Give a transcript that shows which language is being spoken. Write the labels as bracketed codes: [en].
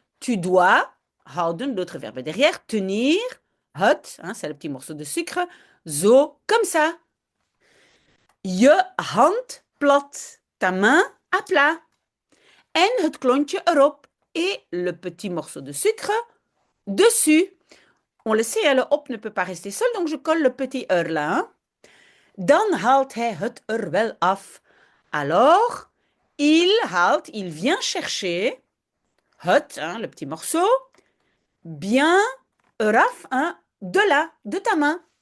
[fr] Tu dois, houden, l'autre verbe derrière, tenir, het, hein, c'est le petit morceau de sucre, zo, comme ça. [nl] Je hand plat, [fr] ta main à plat. [nl] En het klontje erop [fr] et le petit morceau de sucre dessus. On le sait, le op ne peut pas rester seul, donc je colle le petit er là. Hein? [nl] Dan haalt hij het er wel af. [fr] Alors, il vient chercher het, hein, le petit morceau, bien eraf, hein, de là, de ta main.